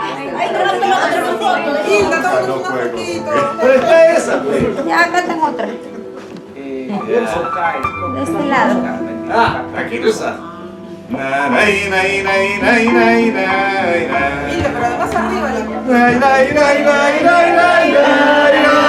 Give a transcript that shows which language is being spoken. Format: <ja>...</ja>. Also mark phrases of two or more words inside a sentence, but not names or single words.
<es>Pero está esa, pues. Ya, acá tengo otra. De este lado. Ah, aquí lo usa. Nay, nay, nay, nay, nay, nay, nay. Pero además arriba la Nay, nay, nay, nay, nay, nay, nay,</es>